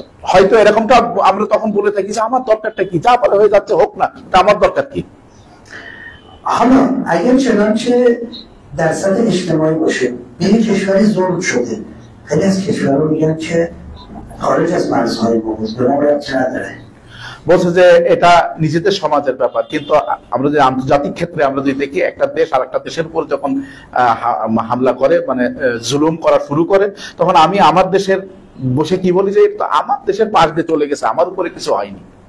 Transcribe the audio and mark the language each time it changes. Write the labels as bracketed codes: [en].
[bn] হয়তো এরকমটা আমরা তখন বলে থাকি যে আমার দরকারটা কি, যা পারে হয়ে যাচ্ছে হোক না, তা আমার দরকার কি। [fa] حالا اگر چنانچه در سطح اجتماعی باشه به یک کشوری ظلم شده، خیلی از کشورها میگن که خارج از مرزهای ما بود، به ما ربطی نداره। [bn] বলছে যে এটা নিজেদের সমাজের ব্যাপার, কিন্তু আমরা যে আন্তর্জাতিক ক্ষেত্রে আমরা যদি দেখি একটা দেশ আর একটা দেশের উপর যখন হামলা করে মানে জুলুম করা শুরু করে, তখন আমি আমার দেশের বসে কি বলি যে আমার দেশের পাশ দিয়ে চলে গেছে, আমার উপরে কিছু হয়নি।